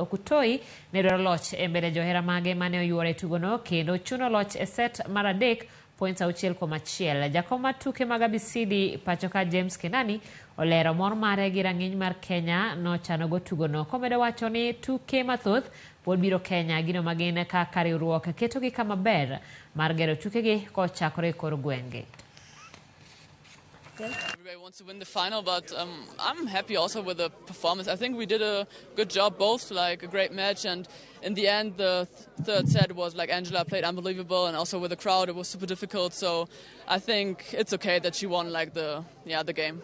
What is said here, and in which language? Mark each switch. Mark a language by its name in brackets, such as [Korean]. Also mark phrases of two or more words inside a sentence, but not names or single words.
[Luo (Kenya and Tanzania)] Okutoi noyudo loch e mbele johera mage mane oyuore tugono kendo chuno loch e set mar adek points 6-1. Jakoma tuke mag Abisidi pachoka James Kenani olero mor mare gi rang'iny mar Kenya no chano go tugono. Komedo wacho ni tuke mathoth pod biro Kenya gino magine kaka riwruok keto gi kama ber mar gero tuke gi kochakore kor gwenge. [English] Everybody wants to win the final, but I'm happy also with the performance. I think we did a good job, both like a great match, and in the end the third set was like Angela played unbelievable, and also with the crowd it was super difficult. So I think it's okay that she won like the game.